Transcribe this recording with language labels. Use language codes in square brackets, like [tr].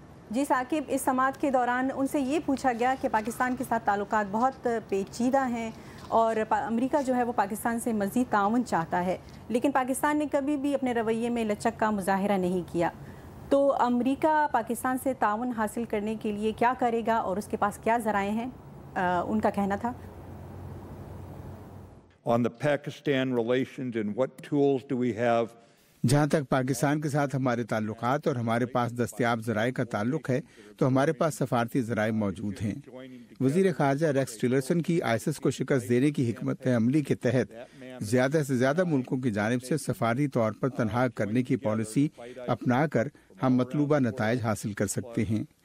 [ur] جی ثاقب، اس سماعت کے دوران ان سے یہ پوچھا گیا کہ پاکستان کے ساتھ تعلقات بہت پیچیدہ ہیں اور امریکہ جو ہے وہ پاکستان سے مزید تعاون چاہتا ہے، لیکن پاکستان نے کبھی بھی اپنے رویے میں لچک کا مظاہرہ نہیں کیا۔ تو امریکہ پاکستان سے تعاون حاصل کرنے کے لیے کیا کرے گا اور اس کے پاس کیا ذرائع ہیں؟ ان کا کہنا تھا [en] on the Pakistan relations and what tools do we have. [ur] جہاں تک پاکستان کے ساتھ ہمارے تعلقات اور ہمارے پاس دستیاب ذرائع کا تعلق ہے تو ہمارے پاس سفارتی ذرائع موجود ہیں۔ وزیر خارجہ ریکس ٹیلرسن کی آئسس کو شکست دینے کی حکمت عملی کے تحت زیادہ سے زیادہ ملکوں کی جانب سے سفارتی طور پر تنہا کرنے کی پالیسی اپنا کر ہم مطلوبہ نتائج حاصل کر سکتے ہیں۔